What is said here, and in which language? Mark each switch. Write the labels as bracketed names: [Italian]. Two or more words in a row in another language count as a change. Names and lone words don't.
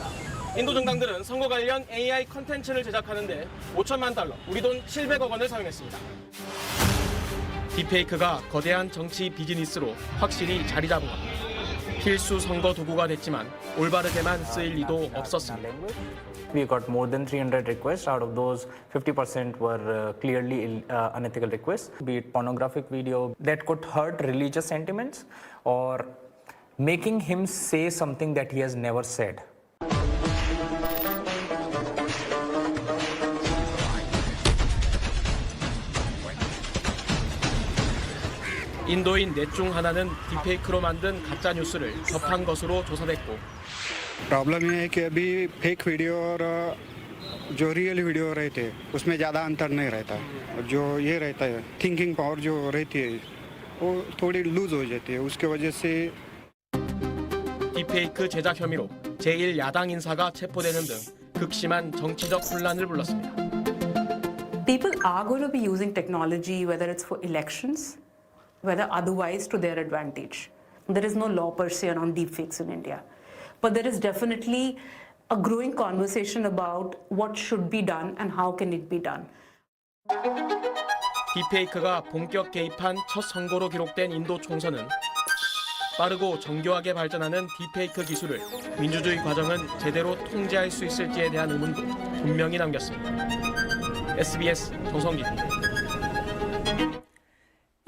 [Korean] 인도 정당들은 선거 관련 AI 컨텐츠를 제작하는데 5천만 달러, 우리 돈 700억 원을 사용했습니다. 딥페이크가 거대한 정치 비즈니스로 확실히 자리 잡은 겁니다. 필수 선거 도구가 됐지만 올바르게만 쓰일 리도 없었습니다. [English] We got more than 300 requests. Out of those, 50% were clearly unethical requests, be it pornographic video that could hurt religious sentiments or making him say something that he has never said. [Korean] 인도인 넷 중 하나는 딥페이크로 만든 가짜 뉴스를 접한 것으로 조사됐고 [Hindi] प्रॉब्लम ये है कि अभी [English] fake video [Hindi] और जो [English] real video [Hindi] रहते हैं उसमें ज़्यादा अंतर नहीं रहता और जो ये रहता है [English] thinking power [Hindi] जो रहती है वो थोड़ी लूज हो जाती है उसके वजह से [Korean] 딥페이크 제작 혐의로 제1야당 인사가 체포되는 등 극심한 정치적 혼란을 불렀습니다. [English] People are going to be using technology, whether it's for elections, whether otherwise to their advantage. There is no law per se around deepfakes in India. But there is definitely a growing conversation about what should be done and how can it be done. [Korean] 딥페이크가 본격 개입한 첫 선거로 기록된 인도 총선은 빠르고 정교하게 발전하는 딥페이크 기술을 민주주의 과정은 제대로 통제할 수 있을지에 대한 의문도 분명히 남겼습니다. SBS 정성기입니다.